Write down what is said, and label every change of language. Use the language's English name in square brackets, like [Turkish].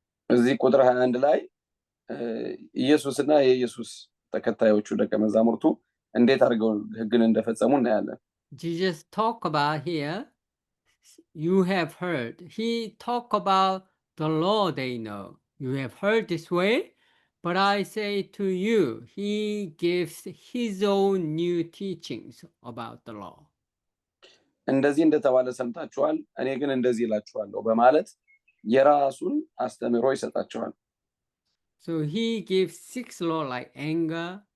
[Amharic] እዚህ ቁጥር 21 ላይ ኢየሱስና የኢየሱስ ተከታዮቹ ደቀ መዛሙርቱ እንዴት አድርገው ሕግን እንደፈጸሙ እናያለን። [English] Jesus talk about here, you have heard. He talk about the law they know. You have heard this way, but I say to you, he gives his own new teachings about the law. [Amharic] እንደዚህ እንደተባለ ሰምታችኋል፣ እኔ ግን እንደዚህ እላችኋለሁ በማለት የራሱን አስተምሮ ይሰጣቸዋል። [English] So he gives 6 laws like anger.